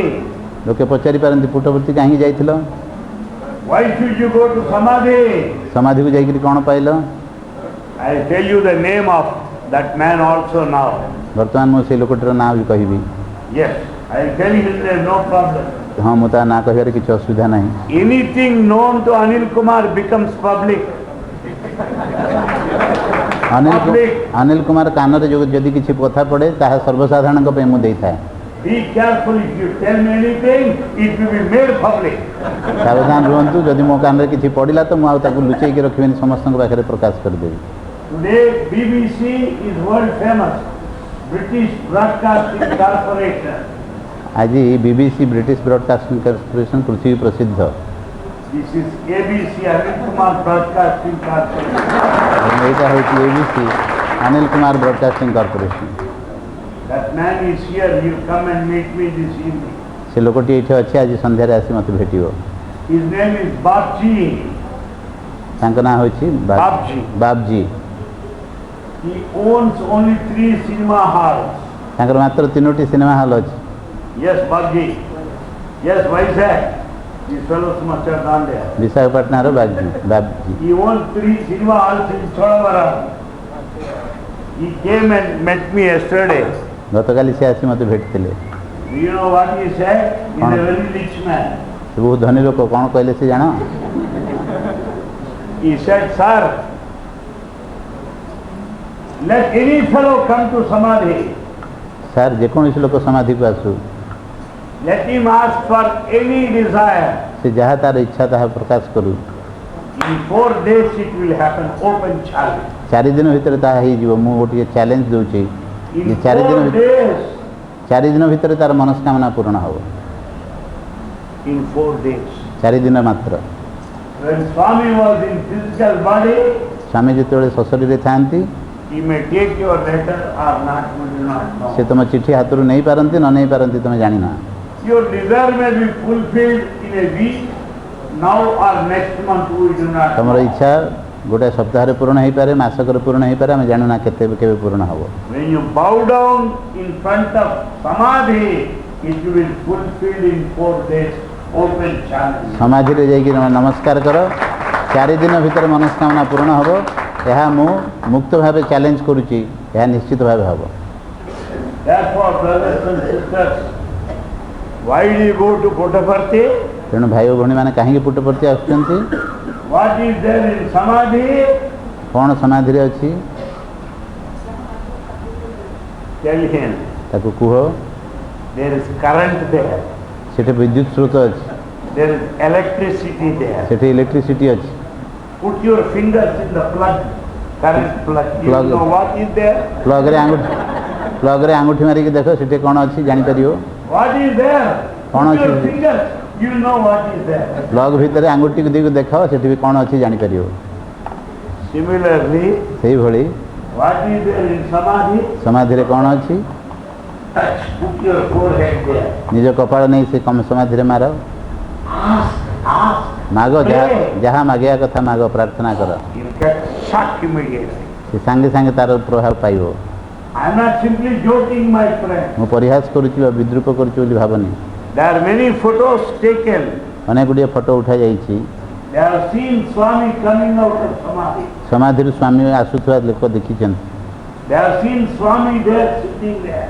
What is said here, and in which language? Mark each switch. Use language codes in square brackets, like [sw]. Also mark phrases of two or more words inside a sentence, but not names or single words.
[or] ଲୋକେ ପଚାରି ପାରନ୍ତି ପୁଟ୍ଟପର୍ତ୍ତି କାହିଁକି ଯାଇଥିଲ? [en] Why should you go to Samadhi? [or] ସମାଧିକୁ ଯାଇକରି କ'ଣ ପାଇଲ? [en] I tell you the name of that man also now. [or] ବର୍ତ୍ତମାନ ମୁଁ ସେଇ ଲୋକଟିର ନାଁ ବି କହିବି। [en] Yes, I will tell you there no problem. [or] ହଁ, ମୁଁ ତା ନାଁ କହିବାରେ କିଛି ଅସୁବିଧା ନାହିଁ। [en] Anything known to Anil Kumar becomes public. [or] ଅନିଲ କୁମାର କାନରେ ଯଦି କିଛି କଥା ପଡ଼େ ତାହା ସର୍ବସାଧାରଣଙ୍କ ପାଇଁ ମୁଁ ଦେଇଥାଏ। [en] Be careful, if you tell me anything, it will be made public. [or] ସାବଧାନ ରୁହନ୍ତୁ, ଯଦି ମୋ କାନରେ କିଛି ପଡ଼ିଲା ତ ମୁଁ ଆଉ ତାକୁ ଲୁଚେଇକି ରଖିବିନି, ସମସ୍ତଙ୍କ ପାଖରେ ପ୍ରକାଶ କରିଦେବି। [en] Today BBC is world famous, British Broadcasting Corporation. [or] ଆଜି BBC ବ୍ରିଟିଶ ବ୍ରଡକାଷ୍ଟିଂ କର୍ପୋରେସନ ପୃଥିବୀ ପ୍ରସିଦ୍ଧ। [en] This is ABC, Anil Kumar Broadcasting Corporation. [or] ଏଇଟା ହେଉଛି ABC ଅନିଲ କୁମାର ବ୍ରଡକାଷ୍ଟିଂ କର୍ପୋରେସନ। [en] That man is here, he will come and meet me this evening. [or] ସେ ଲୋକଟି ଏଇଠି ଅଛି, ଆଜି ସନ୍ଧ୍ୟାରେ ଆସି ମୋତେ ଭେଟିବ। [en] His name is Babji. [or] ତାଙ୍କ ନାଁ ହେଉଛି ବାବଜି। ବାବଜି। [en] He owns only 3 cinema halls. [or] ତାଙ୍କର ମାତ୍ର 3ଟି [en] cinema hall [or] ଅଛି। [en] Yes, Babji. Yes, Vizag. These fellows must have gone there. [or] ବିଶାଖାପାଟଣାର ବାବଜି। [en] He owns 3 cinema halls in Chodavaram. He came and met me yesterday. [or] ଗତକାଲି ସେ ଆସି ମୋତେ ଭେଟିଥିଲେ। [en] Do you know what he said? He is a very rich man. [or] ସେ ବହୁତ ଧନୀ ଲୋକ। କ'ଣ କହିଲେ ସେ ଜାଣ? [en] He said, sir, let any fellow come to Samadhi. [or] ସାର୍, ଯେକୌଣସି ଲୋକ ସମାଧିକୁ ଆସୁ, [en] Let him ask for any desire. [or] ସେ ଯାହା ତାର ଇଚ୍ଛା ତାହା ପ୍ରକାଶ କରୁ। [en] In 4 days it will happen, open challenge. [or] 4 ଦିନ ଭିତରେ ତାହା ହେଇଯିବ। ମୁଁ ଗୋଟିଏ ଚ୍ୟାଲେଞ୍ଜ ଦେଉଛି, [en] In [or] ଯେ [en] 4 days. [or] 4 ଦିନ ଭିତରେ ତାର ମନସ୍କାମନା ପୂରଣ ହେବ। [en] In 4 days. [or] 4 ଦିନ ମାତ୍ର। [en] When Swami was in physical body, [or] ସ୍ୱାମୀ ଯେତେବେଳେ ଶଶରୀରେ ଥାଆନ୍ତି, [en] he may take your letter or not, we do not [or] ସେ [en] know. [or] ତୁମ ଚିଠି ହାତରୁ ନେଇପାରନ୍ତି, ନ ନେଇପାରନ୍ତି ତୁମେ ଜାଣିନ। [en] Your desire may be fulfilled in a week, now or next month, we do not [or] ତୁମର [en] know. [or] ଇଚ୍ଛା ଗୋଟାଏ ସପ୍ତାହରେ ପୂରଣ ହେଇପାରେ, ମାସକରେ ପୂରଣ ହେଇପାରେ, ଆମେ ଜାଣୁନା କେବେ ପୂରଣ ହେବ। [en] When you bow down in front of Samadhi, it will fulfill in 4 days, open challenge. [or] ସମାଧିରେ ଯାଇକି ନମସ୍କାର କର, 4 ଦିନ ଭିତରେ ମନସ୍କାମନା ପୂରଣ ହେବ। ଏହା ମୁଁ ମୁକ୍ତ ଭାବେ ଚ୍ୟାଲେଞ୍ଜ କରୁଛି, ଏହା ନିଶ୍ଚିତ ଭାବେ ହେବ। [en] Therefore, brothers and sisters, why do you go to Puttaparthi? [or] ତେଣୁ ଭାଇ ଓ ଭଉଣୀମାନେ କାହିଁକି ପୁଟ୍ଟପର୍ତ୍ତି ଆସୁଛନ୍ତି? [en] What is there in Samadhi? [or] କ'ଣ ସମାଧିରେ ଅଛି? [en] Tell him, [or] ତାକୁ କୁହ, [en] there is current there, [or] ସେଠି ବିଦ୍ୟୁତ ସ୍ରୋତ ଅଛି, [en] there is electricity there. [or] ସେଠି ଇଲେକ୍ଟ୍ରିସିଟି ଅଛି। [en] Put your fingers in the plug, current plug. You Plug. know what is there? [or] ପ୍ଲଗ୍ରେ ଆଙ୍ଗୁଠି ମାରିକି ଦେଖ, ସେଠି କ'ଣ ଅଛି ଜାଣିପାରିବ। [en] What is there? [or] କ'ଣ [en] Put your [or] ଅଛି? [en] fingers. You know what is there. [or] ପ୍ଲଗ୍ ଭିତରେ ଆଙ୍ଗୁଠିକୁ ଦେଇକି ଦେଖାଅ ସେଠି ବି କ'ଣ ଅଛି ଜାଣିପାରିବ। [en] Similarly, [or] ସେଇଭଳି [en] what is there in Samadhi? [or] ସମାଧିରେ କ'ଣ ଅଛି? [en] Touch, put your forehead there. [or] ନିଜ କପାଳ ନେଇ ସେ ସମାଧିରେ ମାର, [en] Ask. [or] ମାଗ, ଯାହା ମାଗିବା କଥା ମାଗ, ପ୍ରାର୍ଥନା କର, [en] You'll get shocked immediately. [or] ସେ ସାଙ୍ଗେ ସାଙ୍ଗେ ତାର ପ୍ରଭାବ ପାଇବ। [en] I'm not simply joking, my friend. [or] ମୁଁ ପରିହାସ କରୁଛି ବା ବିଦ୍ରୂପ କରୁଛି ବୋଲି ଭାବନି। [en] There are many photos taken. [or] ଅନେକ ଗୁଡ଼ିଏ ଫଟୋ ଉଠାଯାଇଛି। [en] They have seen Swami coming out of Samadhi. [or] ସମାଧିରୁ ସ୍ୱାମୀ ଆସୁଥିବା ଲୋକ ଦେଖିଛନ୍ତି। [en] They have seen Swami there sitting there.